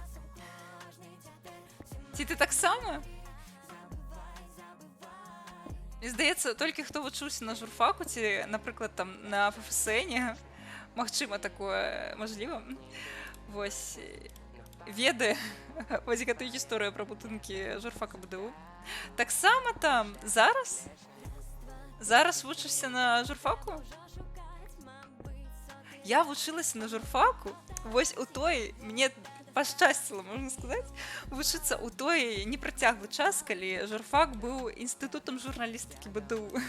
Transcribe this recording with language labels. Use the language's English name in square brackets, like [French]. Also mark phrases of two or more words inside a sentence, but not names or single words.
[Belarusian] Ці ты таксама? [Ukrainian] Мені здається, тільки хто вучився на журфаку, ці, наприклад, там на ФФСН, магчыма такое можливо. [Belarusian] Вось веды вось гэтую гісторыю пра будынкі журфака БДУ. Таксама там зараз вучышся на журфаку? Я вучылася на журфаку, вось у той мне пашчасціла, можна сказаць, вучыцца ў той непрацяглы час, калі журфак быў інстытутам журналістыкі БДУ.